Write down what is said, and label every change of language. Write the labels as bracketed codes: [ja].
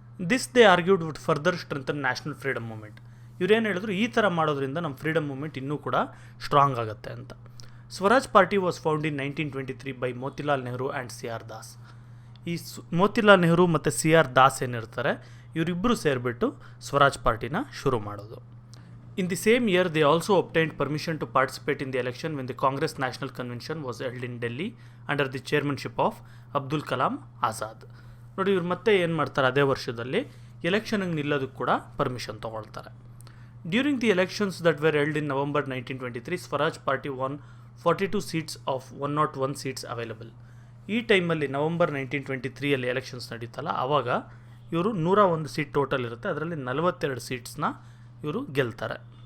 [en] This they argued would further strengthen national freedom movement. [kn] ಇವರೇನು ಹೇಳಿದ್ರು, ಈ ಥರ ಮಾಡೋದ್ರಿಂದ ನಮ್ಮ ಫ್ರೀಡಮ್ ಮೂವ್ಮೆಂಟ್ ಇನ್ನೂ ಕೂಡ ಸ್ಟ್ರಾಂಗ್ ಆಗುತ್ತೆ ಅಂತ. [en] Swaraj party was found in 1923 by Motilal Nehru and C.R. Das. [kn] ಈ ಮೋತಿಲಾಲ್ ನೆಹರು ಮತ್ತು C.R. ದಾಸ್ ಏನಿರ್ತಾರೆ, ಇವರಿಬ್ಬರು ಸೇರಿಬಿಟ್ಟು ಸ್ವರಾಜ್ ಪಾರ್ಟಿನ ಶುರು ಮಾಡೋದು. [en] In the same year they also obtained permission to participate in the election when the Congress National Convention was held in Delhi under the chairmanship of Abdul Kalam Azad. [kn] ನೋಡಿ, ಇವ್ರು ಮತ್ತೆ ಏನು ಮಾಡ್ತಾರೆ, ಅದೇ ವರ್ಷದಲ್ಲಿ ಎಲೆಕ್ಷನ್ಗೆ ನಿಲ್ಲೋದಕ್ಕೆ ಕೂಡ ಪರ್ಮಿಷನ್ ತೊಗೊಳ್ತಾರೆ. [en] During the elections that were held in November 1923, Swaraj party won 42 seats of 101 seats available. [kn] ಈ ಟೈಮಲ್ಲಿ ನವಂಬರ್ 1923 ಎಲೆಕ್ಷನ್ಸ್ ನಡೀತಲ್ಲ, ಆವಾಗ ಇವರು 101 ಸೀಟ್ ಟೋಟಲ್ ಇರುತ್ತೆ, ಅದರಲ್ಲಿ 42 ಸೀಟ್ಸ್ನ ಇವರು ಗೆಲ್ತಾರೆ.